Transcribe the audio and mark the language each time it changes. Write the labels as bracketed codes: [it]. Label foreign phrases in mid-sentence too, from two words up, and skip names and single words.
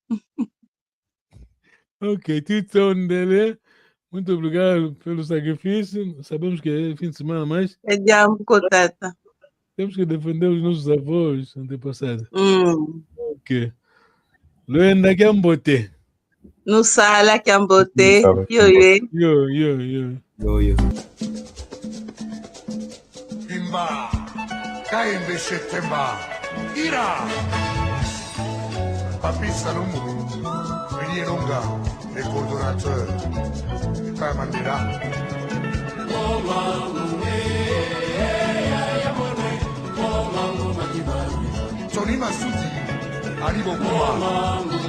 [pt] Ok, Tito Ndele, muito obrigado pelo sacrifício. Sabemos que é fim de semana, mas é Diabo Kotata. Temos que defender os nossos avós antepassados. Ok. Luenda Kiambote. No sala Kiambote. Yo. Imba. Kaimbe Shetemba. Ira. Papi Salomon. [fr] Longa, les coordonnateurs, les frères Mandela. Tony Massoudi, Ali Bokuma.